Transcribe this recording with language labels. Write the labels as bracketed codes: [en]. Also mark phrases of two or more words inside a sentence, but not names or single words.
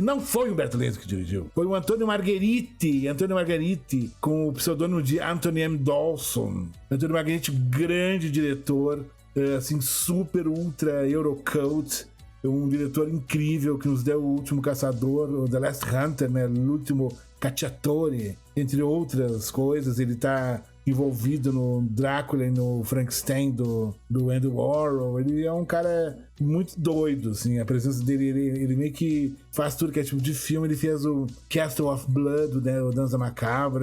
[pt] Não foi o Umberto Lenzi que dirigiu. Foi o Antonio Margheriti, com o pseudônimo de Anthony M. Dawson. Antonio Margheriti, grande diretor, assim, super, ultra, Eurocult. Um diretor incrível que nos deu O Último Caçador, o The Last Hunter, né? L'Ultimo Cacciatore, entre outras coisas. Ele tá envolvido no Drácula e no Frankenstein do Andy Warhol. Ele é um cara muito doido, assim, a presença dele, ele meio que faz tudo que é tipo de filme. Ele fez o Castle of Blood, né, o Dança Macabra.